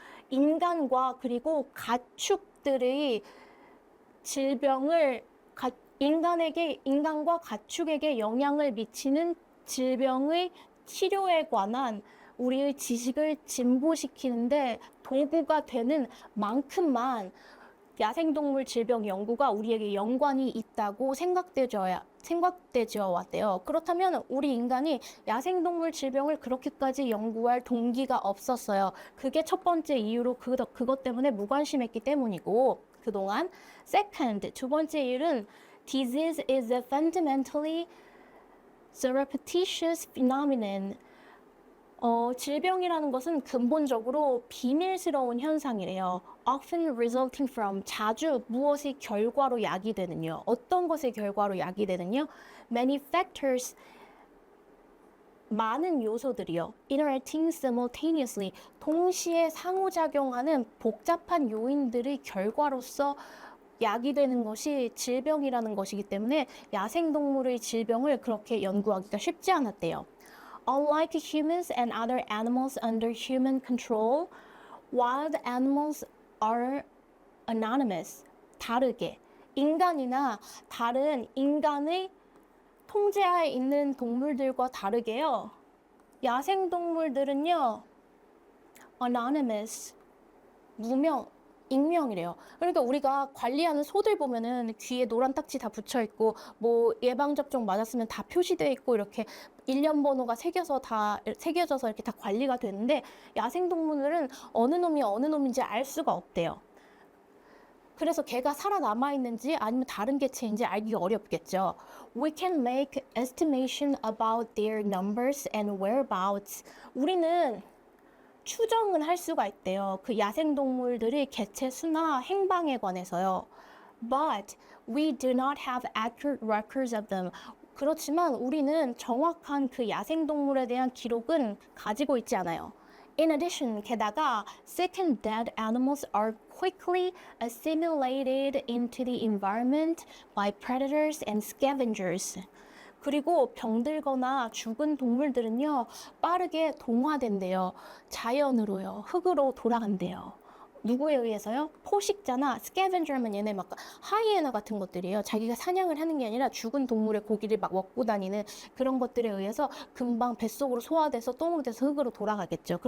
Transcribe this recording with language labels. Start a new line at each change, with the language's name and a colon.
Korean: 인간과 그리고 가축들의 질병을 인간과 가축에게 영향을 미치는 질병의 치료에 관한 우리의 지식을 진보시키는데 도구가 되는 만큼만 야생동물 질병 연구가 우리에게 연관이 있다고 생각되져 왔대요. 그렇다면 우리 인간이 야생동물 질병을 그렇게까지 연구할 동기가 없었어요. 그게 첫 번째 이유로 그것 때문에 무관심했기 때문이고, 그동안.
English: Second,
Korean: 두 번째 이유는
English: disease is a fundamentally surreptitious phenomenon.
Korean: 질병이라는 것은 근본적으로 비밀스러운 현상이래요.
English: Often resulting from,
Korean: 자주 무엇의 결과로 야기되는요. 어떤 것의 결과로 야기되는요?
English: Many factors,
Korean: 많은 요소들이요.
English: Interacting simultaneously,
Korean: 동시에 상호작용하는 복잡한 요인들의 결과로서 야기되는 것이 질병이라는 것이기 때문에 야생동물의 질병을 그렇게 연구하기가 쉽지 않았대요.
English: Unlike humans and other animals under human control, wild animals are anonymous.
Korean: 다르게, 인간이나 다른 인간의 통제하에 있는 동물들과 다르게요. 야생동물들은요, anonymous, 익명이래요. 그러니까 우리가 관리하는 소들 보면은 귀에 노란 딱지 다 붙여 있고, 뭐 예방접종 맞았으면 다 표시되어 있고, 이렇게 일련 번호가 새겨져서 이렇게 다 관리가 되는데, 야생동물들은 어느 놈이 어느 놈인지 알 수가 없대요. 그래서 걔가 살아남아 있는지 아니면 다른 개체인지 알기 어렵겠죠.
English: We can make estimation about their numbers and whereabouts.
Korean: 우리는 추정은 할 수가 있대요. 그 야생동물들의 개체 수나 행방에 관해서요.
English: But we do not have accurate records of them.
Korean: 그렇지만 우리는 정확한 그 야생동물에 대한 기록은 가지고 있지 않아요.
English: In addition,
Korean: 게다가
English: sick and dead animals are quickly assimilated into the environment by predators and scavengers.
Korean: 그리고 병들거나 죽은 동물들은요, 빠르게 동화된대요. 자연으로요. 흙으로 돌아간대요. 누구에 의해서요? 포식자나 스캐벤저면 얘네 막 하이에나 같은 것들이에요. 자기가 사냥을 하는 게 아니라 죽은 동물의 고기를 막 먹고 다니는 그런 것들에 의해서 금방 뱃속으로 소화돼서 똥으로 돼서 흙으로 돌아가겠죠.